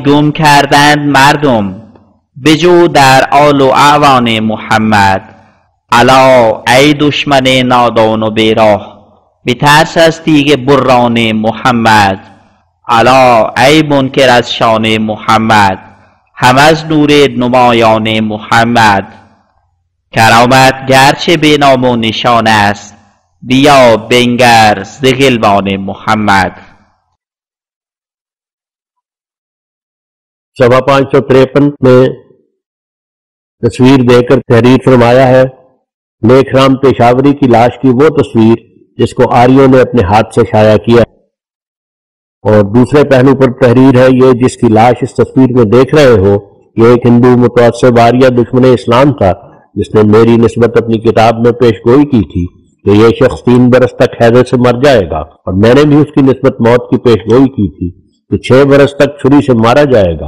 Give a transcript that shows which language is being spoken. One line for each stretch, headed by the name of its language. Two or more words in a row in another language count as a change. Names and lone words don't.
Persian: گم کردند مردم بجو در آل و اعوان محمد الا ای دشمن نادان و بیراه بترس از تیغ بران محمد الا ای منکر از شان محمد هم از نور نمایان محمد کرامت گرچه به نام و نشان است بیا بنگر ز غلمان محمد
Urdu: سوا 553 میں تصویر دے کر تحریر فرمایا ہے. لیکھ رام پشاوری کی لاش کی وہ تصویر جس کو آریوں نے اپنے ہاتھ سے شائع کیا اور دوسرے پہلو پر تحریر ہے یہ جس کی لاش اس تصویر میں دیکھ رہے ہو یہ ایک ہندو متعصب آریہ دشمن اسلام تھا جس نے میری نسبت اپنی کتاب میں پیشگوئی کی تھی کہ یہ شخص 3 برس تک حیدر سے مر جائے گا اور میں نے بھی اس کی نسبت موت کی پیشگوئی کی تھی کہ 6 برس تک چھری سے مارا جائے گا.